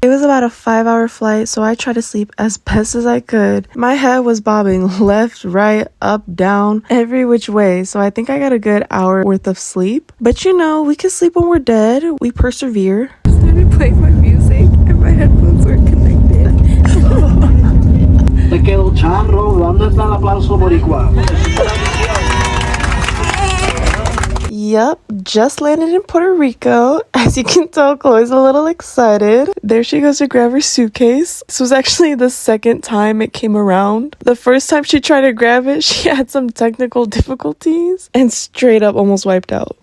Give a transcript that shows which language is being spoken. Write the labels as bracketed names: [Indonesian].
[English] It was about a 5-hour flight, so I tried to sleep as best as I could. My head was bobbing left, right, up, down, every which way, so I think I got a good hour worth of sleep. But you know, we can sleep when we're dead. We persevere. I started playing my music and my headphones were connected. [Spanish] Te quedó charro, ¿dónde está el aplauso boricua? [English] Yep, just landed in Puerto Rico. As you can tell, Chloe's a little excited. There she goes to grab her suitcase. This was actually the second time it came around. The first time she tried to grab it, she had some technical difficulties and straight up almost wiped out.